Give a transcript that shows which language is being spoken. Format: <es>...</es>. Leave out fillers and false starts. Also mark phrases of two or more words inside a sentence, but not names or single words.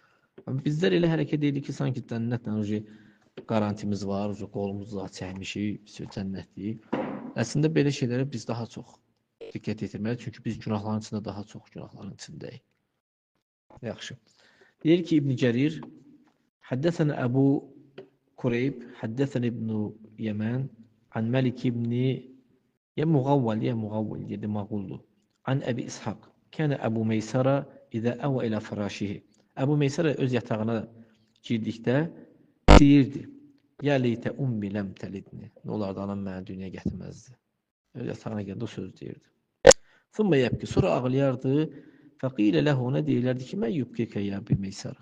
<az>Bizlər elə hərəkət edirik ki, sanki cənnətlə qarantimiz var, qolumuzu çəkmişik, cənnətlik. Əslində belə şeylərə biz daha çox diqqət yetirməliyik, çünki biz günahların içində daha çox günahların içindəyik. Yaxşı. Deyir ki, İbn Cərir</az> <ar>حدثنا أبو كريب حدثنا ابن يمان عن مالك بن يا مغول يد مغول عن أبي إسحاق كان أبو ميسرة إذا أوى إلى فراشه</ar> <az>Əbu Meysərə öz yatağına girdikdə deyirdi,</az> <ar>يا ليت أمي لم تلدني,</ar> <az>nə olardı, anam mənə dünyaya gətirməzdi. Öz yatağına gəldi, o söz deyirdi.</az> <ar>ثم يبكي,</ar> <az>sonra ağlayardı,</az> <ar>فقيل له,</ar> <az>ona deyilərdi ki,</az> <ar>ما يبكيك يا أبا ميسرة.</ar>